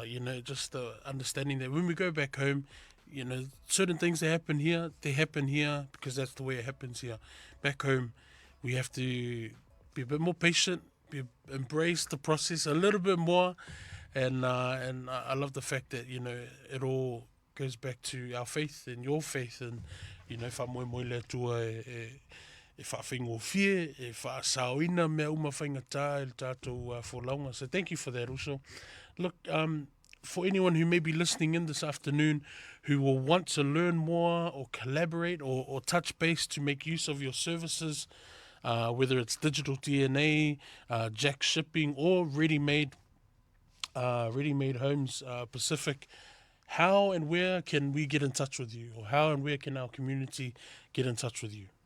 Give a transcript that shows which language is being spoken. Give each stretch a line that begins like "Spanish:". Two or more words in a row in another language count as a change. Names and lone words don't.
English: Just the understanding that when we go back home, certain things that happen here, they happen here because that's the way it happens here. Back home, we have to be a bit more patient, embrace the process a little bit more, and I love the fact that it all goes back to our faith and your faith, and
Samoan: wha moe moe le atua e whaawhingofie, e whaasauina mea uma whaingatā e le tātou wholaunga.
English: So thank you for that also. Look, for anyone who may be listening in this afternoon who will want to learn more or collaborate or touch base to make use of your services, whether it's digital DNA, Jack Shipping, or ready-made homes Pacific, how and where can we get in touch with you, or how and where can our community get in touch with you?